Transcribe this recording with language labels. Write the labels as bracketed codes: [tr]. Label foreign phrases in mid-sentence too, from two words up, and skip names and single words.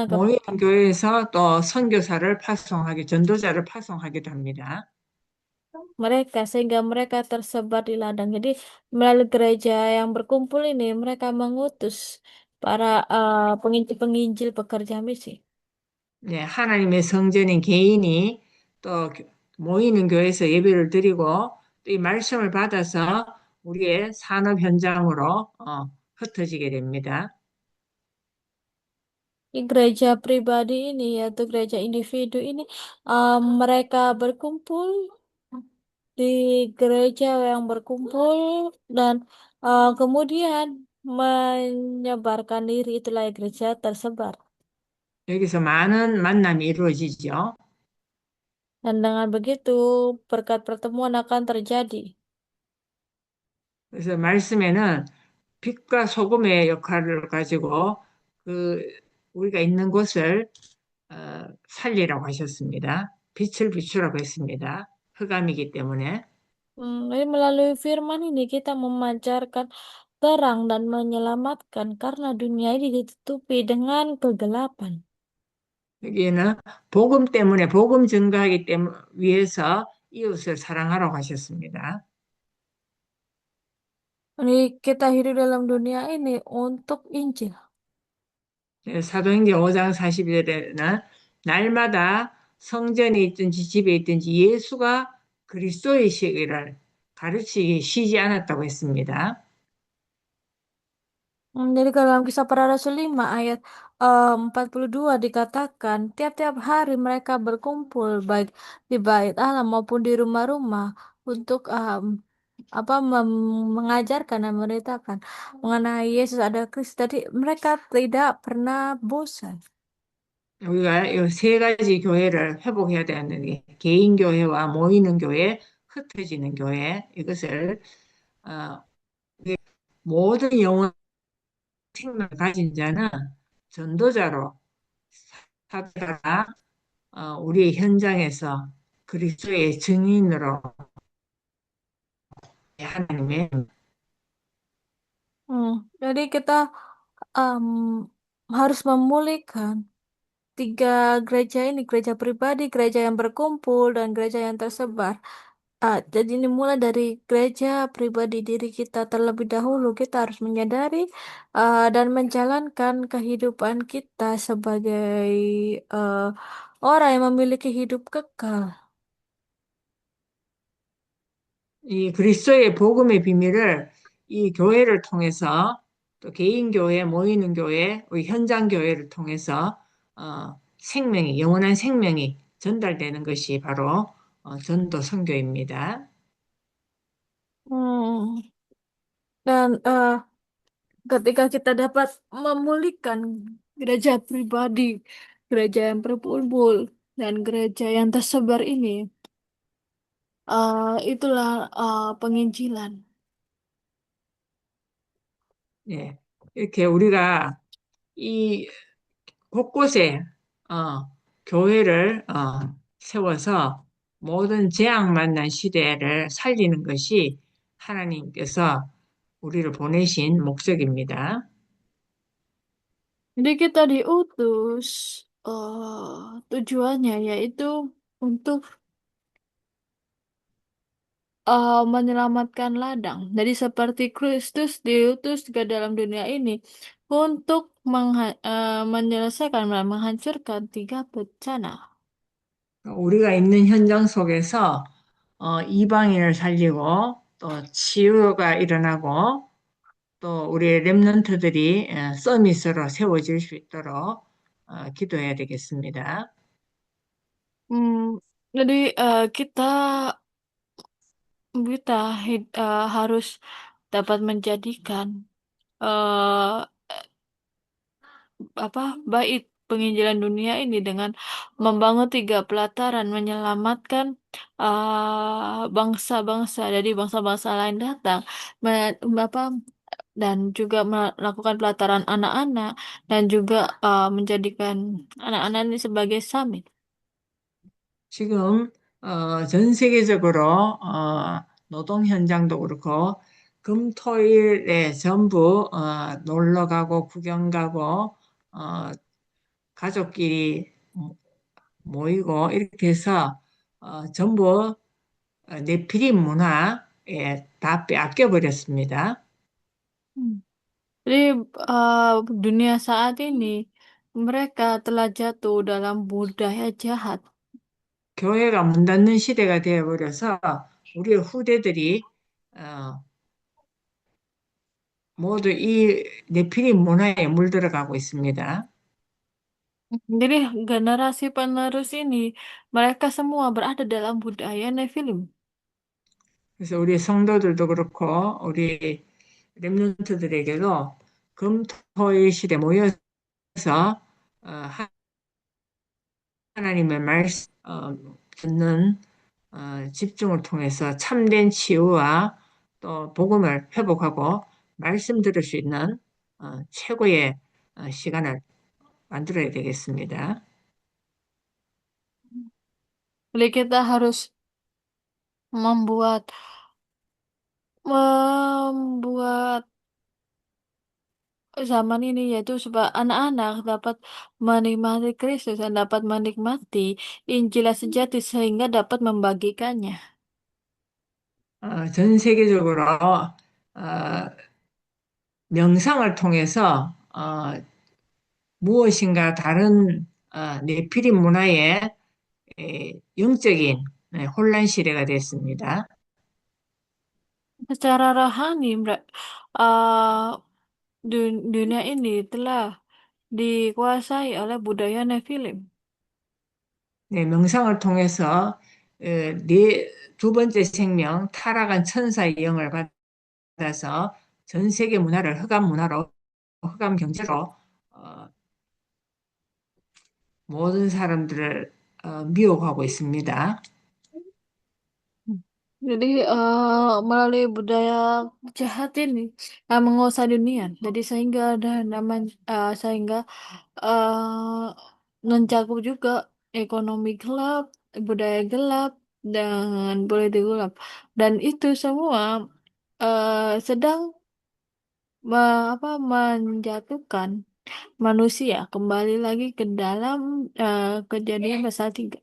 [ko] 모이는 교회에서 또 선교사를 파송하게, 전도자를 파송하기도 합니다. [id] mereka sehingga mereka tersebar di ladang. Jadi melalui gereja yang berkumpul ini mereka mengutus para penginjil-penginjil pekerja misi. [ko] 네, 하나님의 성전인 개인이 또 모이는 교회에서 예배를 드리고 또 이 말씀을 받아서 우리의 산업 현장으로 흩어지게 됩니다. [id] Di gereja pribadi ini yaitu gereja individu ini mereka berkumpul di gereja yang berkumpul dan kemudian menyebarkan diri itulah gereja tersebar. [ko] 여기서 많은 만남이 이루어지죠. [id] Dan dengan begitu berkat pertemuan akan terjadi. [ko] 그래서 말씀에는 빛과 소금의 역할을 가지고 그 우리가 있는 곳을 살리라고 하셨습니다. 빛을 비추라고 했습니다. 흑암이기 때문에. [id] Jadi melalui firman ini kita memancarkan terang dan menyelamatkan karena dunia ini ditutupi dengan kegelapan. [ko] 여기에는 복음 때문에 복음 증거하기 때문에 위해서 이웃을 사랑하라고 하셨습니다. [id] Jadi kita hidup dalam dunia ini untuk Injil. [ko] 사도행전 5장 40절에는 날마다 성전에 있든지 집에 있든지 예수가 그리스도의 시기를 가르치기 쉬지 않았다고 했습니다. [id] Jadi kalau dalam kisah para Rasul 5 ayat 42 dikatakan tiap-tiap hari mereka berkumpul baik di bait Allah maupun di rumah-rumah untuk mengajarkan dan memberitakan mengenai Yesus ada Kristus. Tadi mereka tidak pernah bosan. [ko] 우리가 이 세 가지 교회를 회복해야 되는 게 개인 교회와 모이는 교회, 흩어지는 교회 이것을 어, 모든 영혼 생명을 가진 자는 전도자로 사도가 우리의 현장에서 그리스도의 증인으로 하나님의 [id] Jadi kita em, harus memulihkan tiga gereja ini, gereja pribadi, gereja yang berkumpul, dan gereja yang tersebar. Jadi ini mulai dari gereja pribadi diri kita terlebih dahulu. Kita harus menyadari dan menjalankan kehidupan kita sebagai eh, orang yang memiliki hidup kekal. [ko] 이 그리스도의 복음의 비밀을 이 교회를 통해서 또 개인 교회, 모이는 교회, 우리 현장 교회를 통해서 생명이 영원한 생명이 전달되는 것이 바로 전도 선교입니다. Hmm. [id] Dan ketika kita dapat memulihkan gereja pribadi, gereja yang berkumpul, dan gereja yang tersebar ini, itulah penginjilan. [ko] 예. 이렇게 우리가 이 곳곳에 교회를 세워서 모든 재앙 만난 시대를 살리는 것이 하나님께서 우리를 보내신 목적입니다. [id] Jadi kita diutus tujuannya yaitu untuk menyelamatkan ladang. Jadi seperti Kristus diutus ke dalam dunia ini untuk menyelesaikan dan menghancurkan tiga bencana. [ko] 우리가 있는 현장 속에서 이방인을 살리고 또 치유가 일어나고 또 우리 렘넌트들이 서밋으로 세워질 수 있도록 기도해야 되겠습니다. [id] Hmm, jadi kita kita harus dapat menjadikan eh baik penginjilan dunia ini dengan membangun tiga pelataran menyelamatkan bangsa-bangsa dari bangsa-bangsa lain datang me- apa dan juga melakukan pelataran anak-anak dan juga menjadikan anak-anak ini sebagai summit. [ko] 지금 전 세계적으로 노동 현장도 그렇고 금토일에 전부 놀러 가고 구경 가고 어, 가족끼리 모이고 이렇게 해서 전부 네피림 문화에 다 빼앗겨 버렸습니다. Hmm. [id] Jadi dunia saat ini mereka telah jatuh dalam budaya jahat. [ko] 교회가 문 닫는 시대가 되어 버려서 우리의 후대들이 어, 모두 이 네피림 문화에 물들어가고 있습니다. [id] Jadi generasi penerus ini mereka semua berada dalam budaya Nephilim. [ko] 그래서 우리 성도들도 그렇고 우리 렘넌트들에게도 금토일 시대 모여서 하나님의 말씀 듣는 집중을 통해서 참된 치유와 또 복음을 회복하고 말씀 들을 수 있는 최고의 시간을 만들어야 되겠습니다. [id] Jadi kita harus membuat membuat zaman ini yaitu supaya anak-anak dapat menikmati Kristus dan dapat menikmati Injil yang sejati sehingga dapat membagikannya. [ko] 전 세계적으로 명상을 통해서 무엇인가 다른 네피림 문화의 영적인 혼란 시대가 됐습니다. [id] Secara rohani, dunia ini telah dikuasai oleh budaya Nephilim. [ko] 네, 명상을 통해서 두 번째 생명 타락한 천사의 영을 받아서 전 세계 문화를 흑암 문화로 흑암 경제로 모든 사람들을 미혹하고 있습니다. [id] Jadi melalui budaya jahat ini menguasai dunia. Jadi sehingga ada namanya sehingga mencakup juga ekonomi gelap, budaya gelap, dan politik gelap. Dan itu semua sedang menjatuhkan manusia kembali lagi ke dalam kejadian pasal 3.